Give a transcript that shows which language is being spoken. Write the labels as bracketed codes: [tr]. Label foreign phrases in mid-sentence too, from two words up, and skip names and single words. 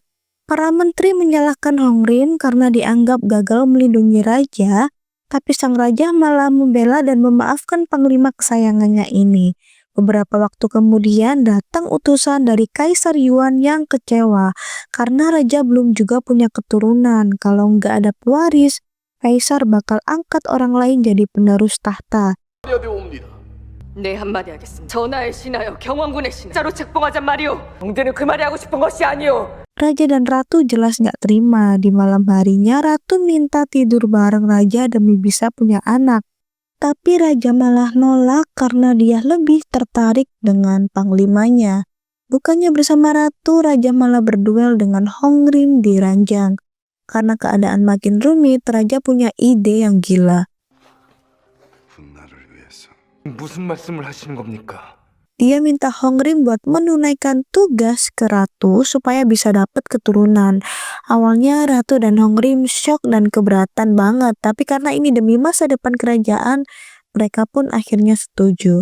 [id] Para menteri menyalahkan Hongrim karena dianggap gagal melindungi raja, tapi sang raja malah membela dan memaafkan panglima kesayangannya ini. Beberapa waktu kemudian datang utusan dari Kaisar Yuan yang kecewa karena raja belum juga punya keturunan. Kalau nggak ada pewaris, Kaisar bakal angkat orang lain jadi penerus tahta. [ko] 네, 한마디 하겠습니다. 전하의 신하여 경원군의 신하 자로 책봉하잔 말이오. 형제는 그 말이 하고 싶은 것이 아니오. [id] Raja dan ratu jelas nggak terima. Di malam harinya ratu minta tidur bareng raja demi bisa punya anak. Tapi raja malah nolak karena dia lebih tertarik dengan panglimanya. Bukannya bersama ratu, raja malah berduel dengan Hongrim di ranjang. Karena keadaan makin rumit, raja punya ide yang gila. [ko] 무슨 말씀을 하시는 겁니까? [id] Dia minta Hongrim buat menunaikan tugas ke ratu supaya bisa dapat keturunan. Awalnya ratu dan Hongrim shock dan keberatan banget, tapi karena ini demi masa depan kerajaan, mereka pun akhirnya setuju.